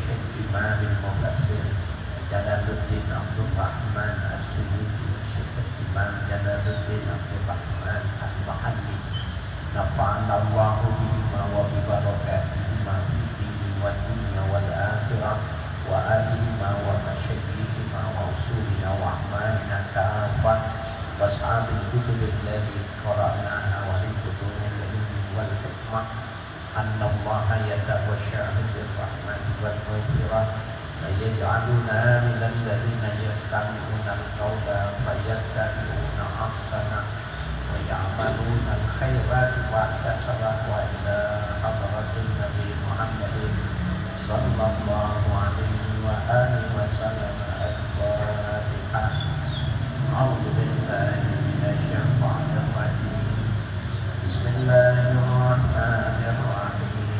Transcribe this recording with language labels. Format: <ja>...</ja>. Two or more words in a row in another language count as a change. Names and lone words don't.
<ar>Imam Mufassir Jalaluddin Abdul Rahman As-Suyuti, Syekh Imam Jalaluddin Abdul Rahman Al-Mahalli, نفعنا الله بهما وببركاتهما في الدين والدنيا والآخرة وآلهما ومشايخهما وأصولنا و أعمالنا كافة وأصحاب الكتب الذي قرأناها والكتب العلم والحكمة أن الله يتوسع بالرحمة والمغفرة ويجعلنا من الذين يستمعون القول فيتبعون أحسن ويعملون الخيرات وتصرفوا إلى حضرة النبي محمد صلى الله عليه وآله وسلم. الفاتحة. أعوذ بالله من الشيطان الرجيم. بسم الله الرحمن الرحيم.</ar>